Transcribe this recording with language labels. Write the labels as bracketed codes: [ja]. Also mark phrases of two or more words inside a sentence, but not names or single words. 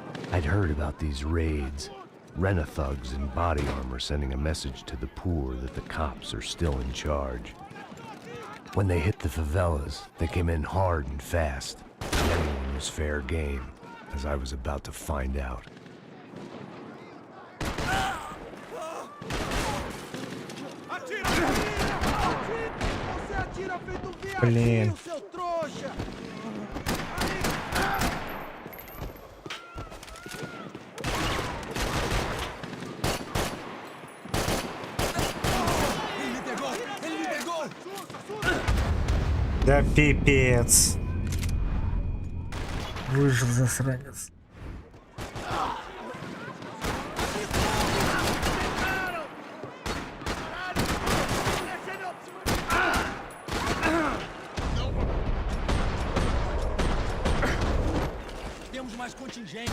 [en] I'd heard about these raids. Rent-a-thugs in body armor sending a message to the poor that the cops are still in charge. When they hit the favelas, they came in hard and fast. And anyone was fair game, as I was about to find out. [ru] Блин. Да пипец. Выжил засранец. [pt] Temos mais contingente.